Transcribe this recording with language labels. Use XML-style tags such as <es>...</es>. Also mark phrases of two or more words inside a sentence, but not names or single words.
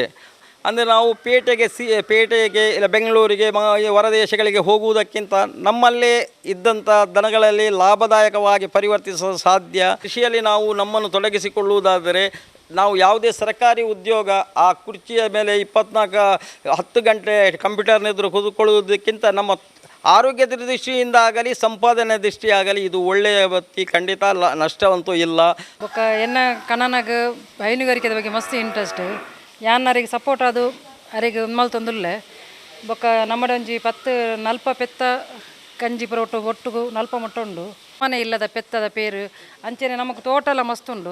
<kn>ಅಂದರೆ ನಾವು ಪೇಟೆಗೆ ಇಲ್ಲ ಬೆಂಗಳೂರಿಗೆ ಹೊರದೇಶಗಳಿಗೆ ಹೋಗುವುದಕ್ಕಿಂತ ನಮ್ಮಲ್ಲೇ ಇದ್ದಂಥ ದನಗಳಲ್ಲಿ ಲಾಭದಾಯಕವಾಗಿ ಪರಿವರ್ತಿಸಲು ಸಾಧ್ಯ. ಕೃಷಿಯಲ್ಲಿ ನಾವು ನಮ್ಮನ್ನು ತೊಡಗಿಸಿಕೊಳ್ಳುವುದಾದರೆ ನಾವು ಯಾವುದೇ ಸರ್ಕಾರಿ ಉದ್ಯೋಗ ಆ ಕುರ್ಚಿಯ ಮೇಲೆ 10 ಗಂಟೆ ಕಂಪ್ಯೂಟರ್ನೆದುರು ಕೂತ್ಕೊಳ್ಳುವುದಕ್ಕಿಂತ ನಮ್ಮ ಆರೋಗ್ಯದ ದೃಷ್ಟಿಯಿಂದ ಆಗಲಿ ಸಂಪಾದನೆ ದೃಷ್ಟಿಯಾಗಲಿ ಇದು ಒಳ್ಳೆಯ ಬತ್ತಿ, ಖಂಡಿತ ನಷ್ಟವಂತೂ ಇಲ್ಲ.</kn> <tcy>ಬೊಕ್ಕ ಎನ್ನ ಕಣ್ಣನಾಗ ಹೈನುಗಾರಿಕೆ ಬಗ್ಗೆ ಮಸ್ತ್ ಇಂಟ್ರೆಸ್ಟ್ ಯಾನರಿಗೆ ಸಪೋರ್ಟ್ ಅದು ಅರಿಗೆ ಮಲ್ತೊಂದುಲ್ಲೆ ಬೊಕ್ಕ ನಮ್ಮಡೊಂಜಿ 10-40 ಪೆತ್ತ ಕಂಜಿ ಪುರ ಒಟ್ಟು 40 ಮೊಟ್ಟ ಉಂಡು. ಮನೆ ಇಲ್ಲದ ಪೆತ್ತದ ಪೇರು ಅಂಚೆನೆ ನಮಗೆ ತೋಟ ಎಲ್ಲ ಮಸ್ತ್ ಉಂಡು.</tcy>